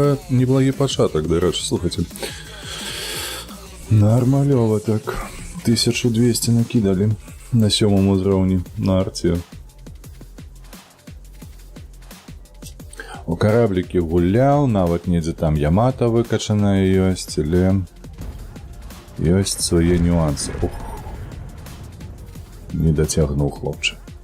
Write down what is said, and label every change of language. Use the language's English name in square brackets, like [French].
[Ukrainian] Неблагий початок, до речі, слухайте. [Russian] Нормалево так. 1200 накидали на 7 уровне на арте. [Belarusian] У кораблики гулял, нават недзе там Ямато выкачаная ёсць, але ёсць свае нюансы. Ух. Не дацягнуў хлопчык.